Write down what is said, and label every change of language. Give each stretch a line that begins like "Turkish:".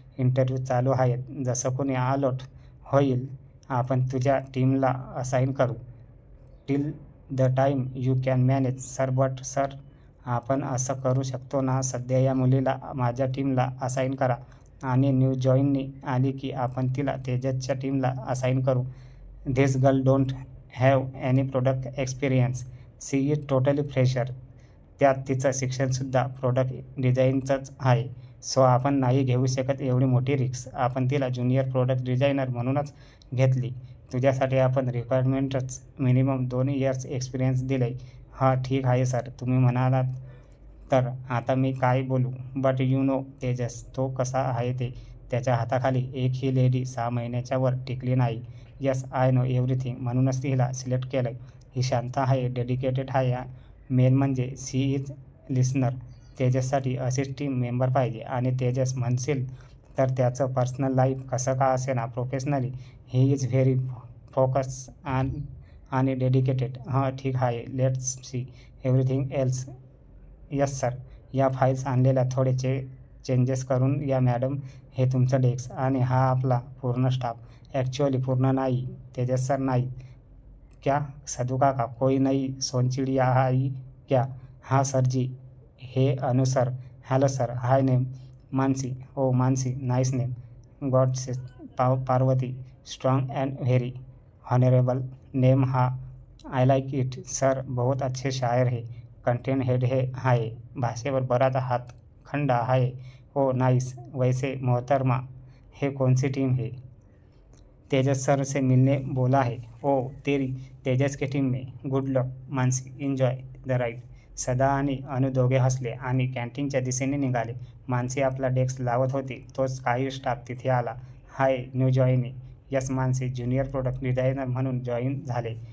Marathi: Interview चालू आहेत. जसं कोणी अलॉट होईल आपण तुझ्या टीमला असाइन करू.
English: Till the time you can manage.
Marathi: Sir but sir, आपण असं करू शकतो ना, सध्या या मुलीला माझ्या टीमला असाइन करा आणि न्यू जॉईनी आली की आपण तिला तेजसच्या टीमला असाइन करू.
English: This girl don't have any product experience. She is totally fresher.
Marathi: त्यात तिचं शिक्षणसुद्धा प्रोडक्ट डिझाईनचंच आहे. सो आपण नाही घेऊ शकत एवढी मोठी रिस्क. आपण तिला ज्युनियर प्रोडक्ट डिझायनर म्हणूनच घेतली. तुझ्यासाठी आपण रिक्वायरमेंटच मिनिमम 2 इयर्स एक्सपिरियन्स दिलंय. हां ठीक आहे सर, तुम्ही म्हणालात तर. आता मी काय बोलू?
English: but you know
Marathi: तेजस तो कसा आहे ते. त्याच्या हाताखाली एकही लेडी 6 महिन्याच्या वर टिकली नाही.
English: Yes I know everything.
Marathi: म्हणूनच तिला सिलेक्ट केलंय. ही शांत आहे, डेडिकेटेड आहे, मेन म्हणजे
English: She is listener.
Marathi: तेजससाठी अशीच टीम मेंबर पाहिजे. आणि तेजस म्हणशील तर त्याचं पर्सनल लाईफ कसं का असेना,
English: professionally he is very focus
Marathi: आणि डेडिकेटेड. हां ठीक आहे,
English: Let's see everything else.
Marathi: Yes sir. या फाईल्स आणलेल्या थोडे चेंजेस करून या मॅडम. हे तुमचं डेस्क आणि हा आपला पूर्ण स्टाफ. ॲक्च्युअली पूर्ण नाही तेजस सर, नाही.
Hindi: क्या सदू काका, कोई नई सोनचिड़िया आई क्या? हाँ सर जी.
Marathi: हे अनु सर.
English: Hello sir. Hi name Mansi. Oh Mansi, nice name. God say Parvati, strong and very honourable name. हा I like it sir.
Hindi: बहुत अच्छे शायर है.
Marathi: कंटेंट हेड आहे. भाषेवर बराच हातखंड आहे.
English: Oh nice.
Hindi: वैसे मोहतरमा, हे कौन सी टीम है? तेजस सर से मिलने बोला है. ओ तेरी, तेजस की टीम में.
English: Good luck Mansi, enjoy the ride.
Marathi: सदा आणि अनु दोघे हसले आणि कॅन्टीनच्या दिशेने निघाले. मानसी आपला डेस्क लावत होती. तोच काही स्टाफ तिथे आला.
English: Hi, new joinee.
Marathi: Yes Mansi, junior product designer म्हणून जॉईन झाले.